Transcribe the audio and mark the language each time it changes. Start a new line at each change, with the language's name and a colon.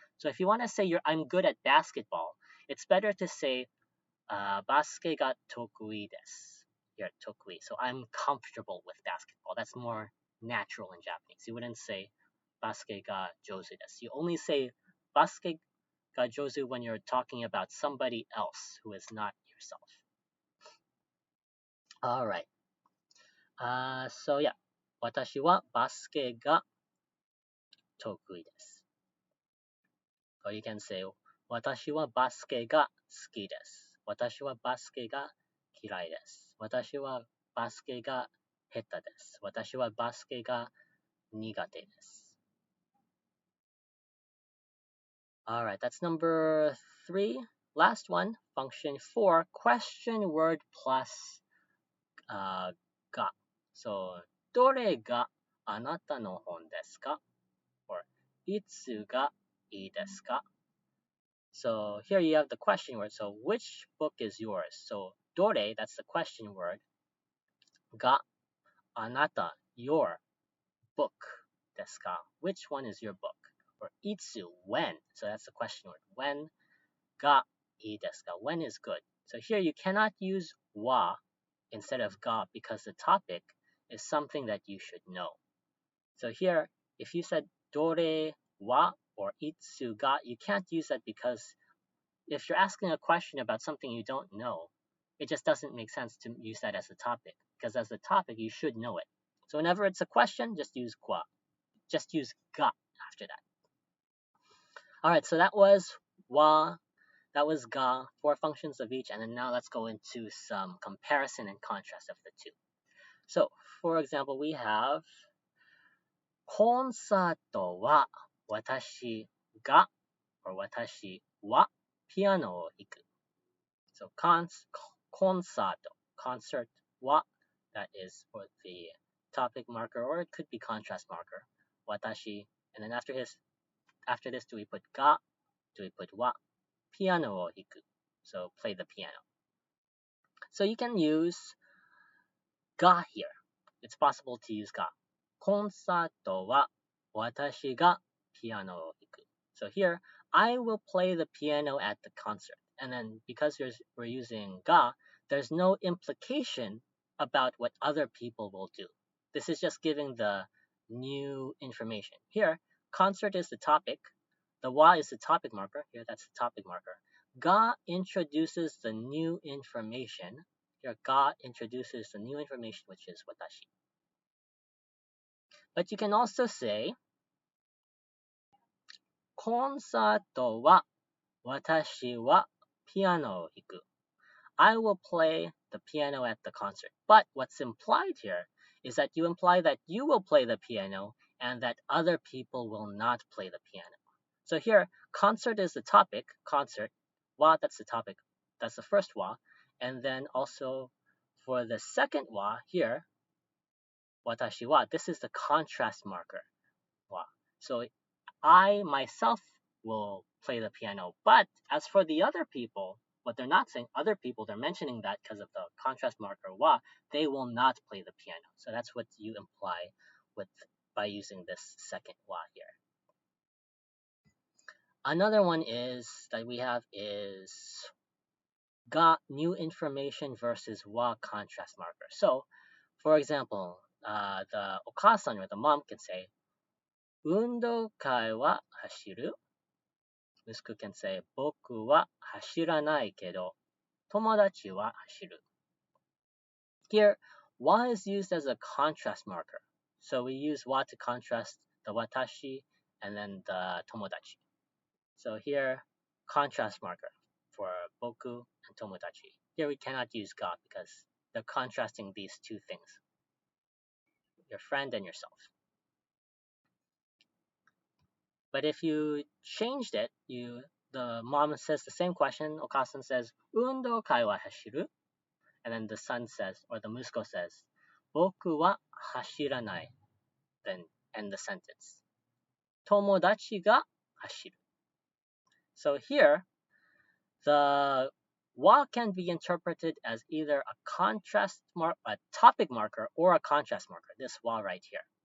English: So if you want to say I'm good at basketball, it's better to say basket ga tokui desu. Here, tokui. So I'm comfortable with basketball. That's more natural in Japanese. You wouldn't say basket ga jozu desu. You only say basket ga jozu when you're talking about somebody else who is not yourself. All right.
Japanese: So yeah, 私はバスケが得意です。 Or you can say 私はバスケが好きです。私はバスケが嫌いです。私はバスケが下手です。私はバスケが苦手です。
English: Alright, that's number 3. Last one, function 4, question word plus ga.
Japanese: So, どれがあなたの本ですか? Or, いつがいいですか?
English: So, here you have the question word. So, which book is yours? So, どれ, that's the question word. Ga, あなた, your book ですか? Which one is your book? Or, いつ, when. So, that's the question word. When ga
Japanese: いいですか?
English: When is good. So, here you cannot use wa instead of ga because the topic is something that you should know. So here, if you said dore wa or itsu ga, you can't use that because if you're asking a question about something you don't know, it just doesn't make sense to use that as a topic because as a topic, you should know it. So whenever it's a question, just use qua. Just use ga after that. All right, so that was wa, that was ga, 4 functions of each, and then now let's go into some comparison and contrast of the two. So, for example, we have
Japanese: コンサートは私が or 私はピアノを弾く。
English: So, concert, concert は that is for the topic marker or it could be contrast marker. 私 and then after this do we put が do we put
Japanese: はピアノを弾く
English: so play the piano. So you can use が here. It's possible to use が。
Japanese: コンサートは私がピアノを弾く。
English: So here, I will play the piano at the concert. And then because we're using が, there's no implication about what other people will do. This is just giving the new information. Here, concert is the topic. The wa is the topic marker. Here, that's the topic marker. Ga introduces the new information. Here, ga introduces the new information, which is watashi. But you can also say,
Japanese: コンサートは私はピアノを弾く.
English: I will play the piano at the concert. But what's implied here is that you imply that you will play the piano and that other people will not play the piano. So here, concert is the topic, concert. Wa, that's the topic. That's the first wa. And then also for the second wa here, watashi wa, this is the contrast marker. Wa. So I myself will play the piano. But as for the other people, what they're not saying, other people, they're mentioning that because of the contrast marker wa, they will not play the piano. So that's what you imply with by using this second wa here. Another one is that we have is ga new information versus wa contrast marker. So, for example, the okasan or the mom can say,
Japanese: 運動会は走る? 息子
English: can say,
Japanese: 僕は走らないけど、友達は走る.
English: Here, wa is used as a contrast marker. So we use wa to contrast the watashi and then the tomodachi. So here, contrast marker for boku and tomodachi. Here we cannot use ga because they're contrasting these two things. Your friend and yourself. But if you changed it, the mom says the same question. Okasan says,
Japanese: 運動会は走る?
English: And then the son says, or the musuko says,
Japanese: 僕は走らない.
English: Then end the sentence.
Japanese: 友達が走る.
English: So here, the wa can be interpreted as either a topic marker or a contrast marker. This wa right here.